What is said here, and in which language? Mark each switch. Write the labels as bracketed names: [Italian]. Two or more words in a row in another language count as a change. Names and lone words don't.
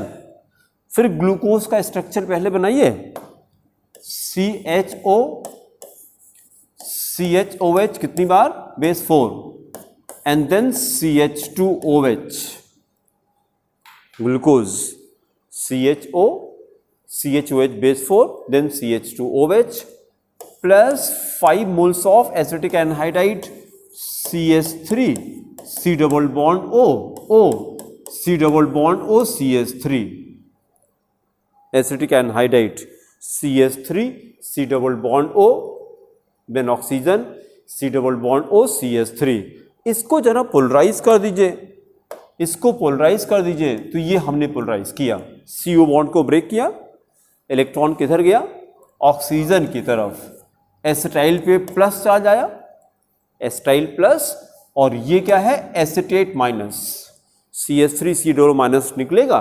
[Hindi] फिर ग्लूकोज का स्ट्रक्चर पहले बनाइए, CHOH कितनी बार, बेस 4, [English] and then [Hindi] CH2OH ग्लूकोज, [English] CHOH base 4, then CH2OH plus 5 moles of acetic anhydride CH3, C double bond O, C double bond O CH3, acetic anhydride CH3, C double bond O, then oxygen C double bond O CH3। [Hindi] इसको जरा पोलराइज कर दीजिए, इसको पोलराइज कर दीजिए। तो ये हमने पोलराइज किया, CO बॉन्ड को ब्रेक किया, इलेक्ट्रॉन किधर गया, ऑक्सीजन की तरफ। एसिटाइल पे प्लस चार्ज आया, एसिटाइल प्लस, और ये क्या है [English] acetate minus, [Hindi] CH3 [English] C double minus [Hindi] निकलेगा।